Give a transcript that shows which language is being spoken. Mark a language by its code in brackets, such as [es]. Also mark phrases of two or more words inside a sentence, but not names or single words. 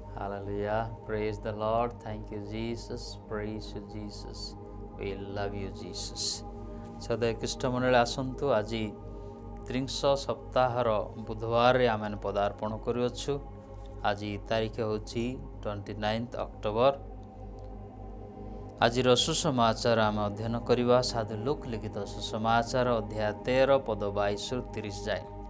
[en] Hallelujah. Praise the Lord. Thank you, Jesus. Praise you, Jesus. We love you, Jesus. [or] ସଦୟ ଖ୍ରୀଷ୍ଟ ମଣ୍ଡଳୀ ଆସନ୍ତୁ। ଆଜି ତ୍ରିଂଶ ସପ୍ତାହର ବୁଧବାରରେ ଆମେ ପଦାର୍ପଣ କରୁଅଛୁ। ଆଜି ତାରିଖ ହେଉଛି 29 ଅକ୍ଟୋବର। ଆଜିର ସୁସମାଚାର ଆମେ ଅଧ୍ୟୟନ କରିବା। ସାଧୁ ଲୁକ୍ ଲିଖିତ ସୁସମାଚାର ଅଧ୍ୟାୟ 13 ପଦ 22ରୁ 30 ଯାଏ।